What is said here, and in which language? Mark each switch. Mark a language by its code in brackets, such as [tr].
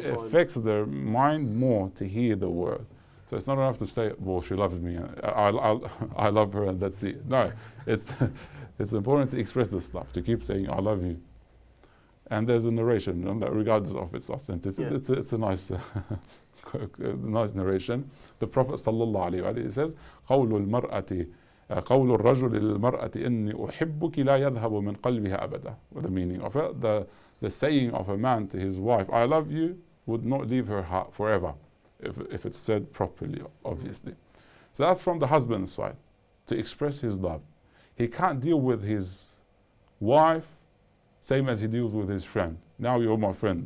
[en] it affects their mind more to hear the word. So it's not enough to say, well, she loves me, I love her, and that's it. No, it's important to express this love, to keep saying, I love you. And there's a narration, regardless of its authenticity. Yeah. It's a nice, nice narration. The Prophet ﷺ says, [ar] قول الرجل للمرأة إني أحبك لا يذهب من قلبها أبدا. [en] What the meaning of it? The saying of a man to his wife, I love you, would not leave her heart forever, if it's said properly, obviously. So that's from the husband's side, to express his love. He can't deal with his wife same as he deals with his friend. Now you're my friend.